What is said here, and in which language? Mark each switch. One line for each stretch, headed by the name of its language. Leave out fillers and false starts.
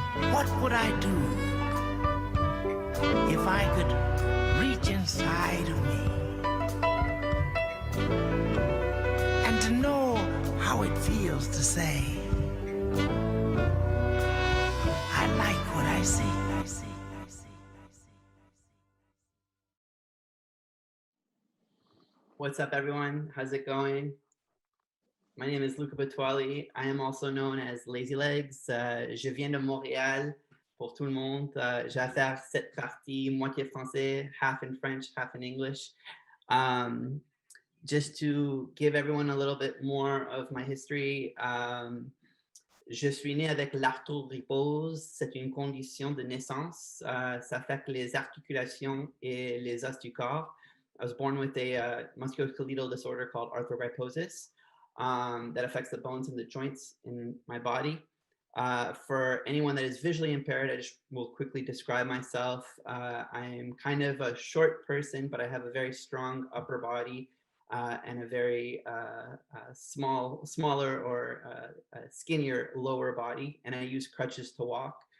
English: What would I do if I could reach inside of me and to know how it feels to say, I like what I see. What's up, everyone? How's it going? My name is Luca Batwali. I am also known as Lazy Legs.
French: Je viens de Montréal. Pour tout le monde, j'ai à faire cette partie moitié français,
English: half in French, half in English. Just to give everyone a little bit more of my history,
French: je suis né avec l'arthrose. C'est une condition de naissance. Ça affecte les articulations et les os du corps.
English: I was born with a musculoskeletal disorder called arthrogryposis. That affects the bones and the joints in my body. For anyone that is visually impaired, I just will quickly describe myself. I'm kind of a short person, but I have a very strong upper body and a very smaller or skinnier lower body, and I use crutches to walk.